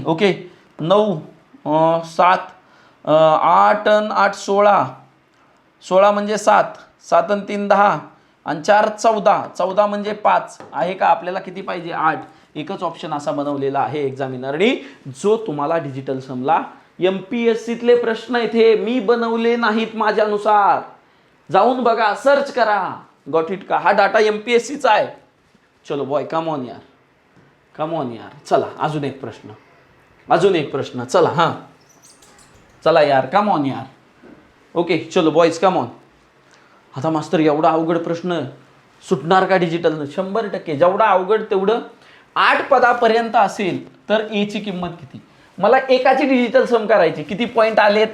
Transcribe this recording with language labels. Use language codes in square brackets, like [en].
[mr] Okay, 9 7 8 आणि 8 16, 16 म्हणजे 7, 7 आणि 3 10 आणि 4 14, 14 म्हणजे 5 आहे का? आपल्याला किती पाहिजे? 8. एकच ऑप्शन असा बनवलेला आहे एक्झामिनरनी, जो तुम्हाला डिजिटल समला MPSCतले प्रश्न इथे मी बनवले नाहीत माझ्यानुसार. जाऊन बघा, सर्च करा. गॉट इट का? हा डाटा MPSCचा आहे. [en] चलो boy, come on यार, come on यार. [mr] चला अजून एक प्रश्न, अजून एक प्रश्न. चला हां, चला यार, [en] Come on यार. Okay चलो boys, come on. [mr] आता मास्तर एवढा अवघड प्रश्न सुटणार का डिजिटल? 100%. जेवढा अवघड तेवढं. 8 पदापर्यंत असेल तर ए ची किंमत किती? मला एकाची डिजिटल सम करायची. किती पॉईंट आलेत?